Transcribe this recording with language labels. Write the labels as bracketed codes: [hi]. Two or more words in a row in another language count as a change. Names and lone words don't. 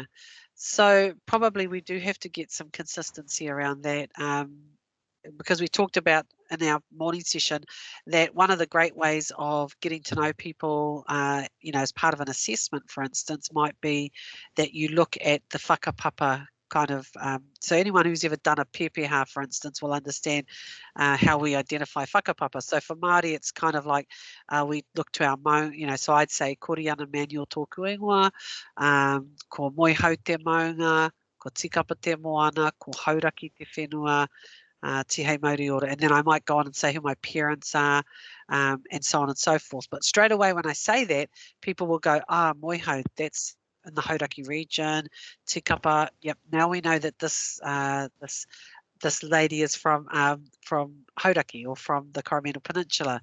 [en] So probably we do have to get some consistency around that, because we talked about in our morning session that one of the great ways of getting to know people, you know, as part of an assessment, for instance, might be that you look at the whakapapa kind of, so anyone who's ever done a pepeha, for instance, will understand how we identify whakapapa. So for Māori, it's kind of like we look to our maunga, you know, so I'd say [mi] koriana manual tōku ingoa, ko moihau te maunga, ko tikapa te moana, ko hauraki te whenua, te hei mauri ora, [en] and then I might go on and say who my parents are, and so on and so forth. But straight away when I say that, people will go, moihau, that's in the Hauraki region. Tikapa, yep. Now we know that this lady is from Hauraki or from the Coromandel Peninsula.